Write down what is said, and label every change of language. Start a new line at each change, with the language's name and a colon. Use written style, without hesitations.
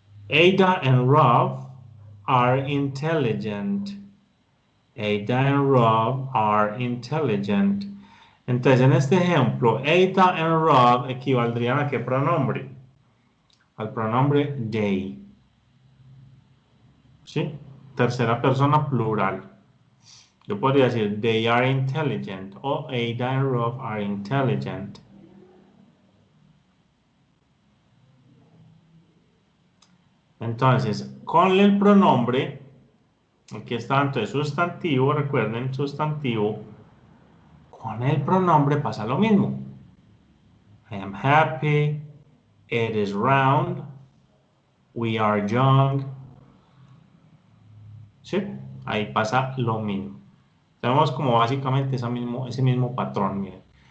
English: Ada and Rob are intelligent. Ada and Rob are intelligent.
Spanish: Entonces, en este ejemplo, Ada and Rob equivaldrían a qué pronombre? Al pronombre they. ¿Sí? Tercera persona plural. Yo podría decir,
English: they are intelligent
Spanish: o
English: Ada and Rob are intelligent.
Spanish: Entonces, con el pronombre Aquí está entonces sustantivo, recuerden, sustantivo. Con el pronombre pasa lo mismo.
English: I am happy, it is round, we are young.
Spanish: ¿Sí? Ahí pasa lo mismo. Tenemos como básicamente ese mismo patrón, miren.